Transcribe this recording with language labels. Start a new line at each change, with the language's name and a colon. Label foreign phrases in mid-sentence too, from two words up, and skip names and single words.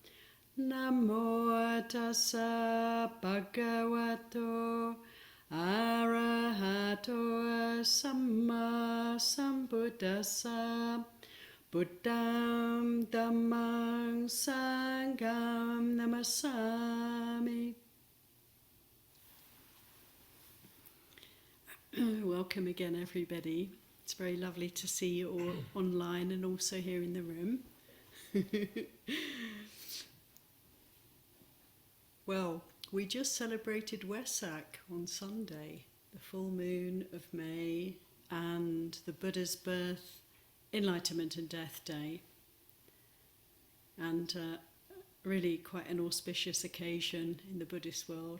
Pali: Namo tassa bhagavato arahato samma sambuddhassa. Buddham Dhammam Sangham Namasami.
English: Welcome again, everybody. It's very lovely to see you all online and also here in the room. Well, we just celebrated Wesak on Sunday, the full moon of May, and the Buddha's birth, Enlightenment and Death Day, and really quite an auspicious occasion in the Buddhist world.